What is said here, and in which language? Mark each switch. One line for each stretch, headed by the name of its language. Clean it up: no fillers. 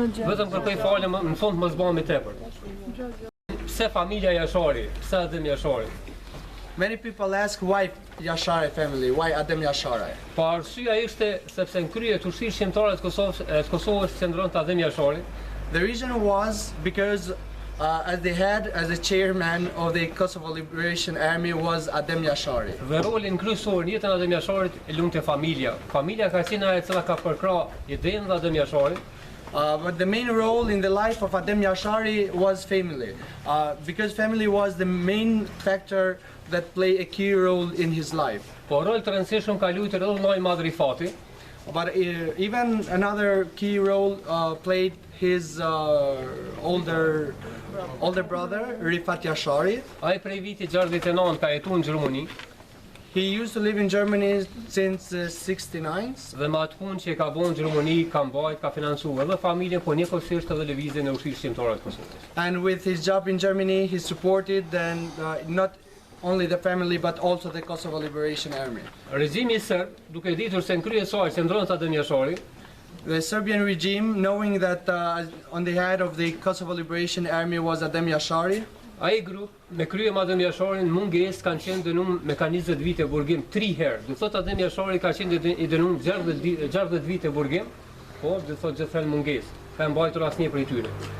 Albanian: Vetëm kërkoj falje, në fund mos bëhemi tepër. Pse familja Jashari? Pse Adem Jashari?
English: Many people ask why Yashari family, why Adem Yashari?
Albanian: Po arsyeja ishte sepse në krye të ushtrisë shqiptare të Kosovës qëndronte Adem Jashari.
English: The reason was because as the head, as the chairman of the Kosovo Liberation Army was Adem Yashari.
Albanian: Dhe rolin kryesor në jetën e Adem Jasharit e lumte familja. Familja ka qenë ajo e cila ka përkrah idenë e Adem Jasharit.
English: But the main role in the life of Adem Yashari was family, because family was the main factor that played a key role in his life.
Albanian: Po rol të rëndësishëm ka luajtur edhe Nai Madri Fati.
English: But even another key role played his older brother, Rifat Yashari.
Albanian: Ai prej viti 69 ka jetuar në Gjermani.
English: He used to live in Germany since 69.
Albanian: Dhe me atë punë që ka bën në Gjermani, ka mbajt, ka financuar edhe familjen, po njëkohësisht edhe lëvizjen e ushtrisë shqiptare të Kosovës.
English: And with his job in Germany, he supported then not only the family but also the Kosovo Liberation Army.
Albanian: Regjimi serb, duke ditur se në krye saj qëndronte Adem Jashari,
English: the Serbian regime, knowing that on the head of the Kosovo Liberation Army was Adem Yashari,
Albanian: ai grup me krye me Adem Jasharin mungesë kanë qenë dënuar me 20 vite burgim 3 herë. Do thotë Adem Jashari ka qenë I dënuar 60 vite burgim, po do thotë gjithë mungesë. Ka mbajtur asnjë prej tyre.